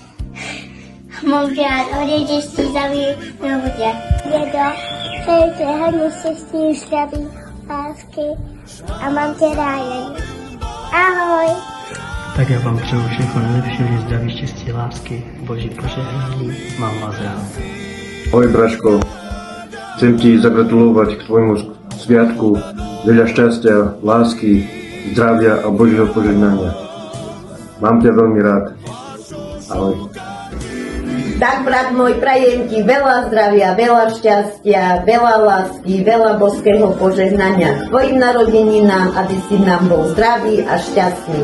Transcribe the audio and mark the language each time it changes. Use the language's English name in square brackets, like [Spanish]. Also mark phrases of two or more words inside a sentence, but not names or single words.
[Czech] Mám tě rád hodně štěstí, zdraví, miluji tě. Dědo, přeji tě hodně štěstí, zdraví, lásky a mám tě rád. Ahoj. Tak já vám přeju všechno nejlepší, hodně zdraví, štěstí, lásky, boží požehnání, mám vás rád. [Slovak] Ahoj Braško, chcem ti zagratulovať k tvojmu sviatku, veľa šťastia, lásky, zdravia a božího požehnania. Mám ťa veľmi rád. Ahoj. Tak brat môj, prajem ti veľa zdravia, veľa šťastia, veľa lásky, veľa božského požehnania k tvojim narodeninám, aby si nám bol zdravý a šťastný.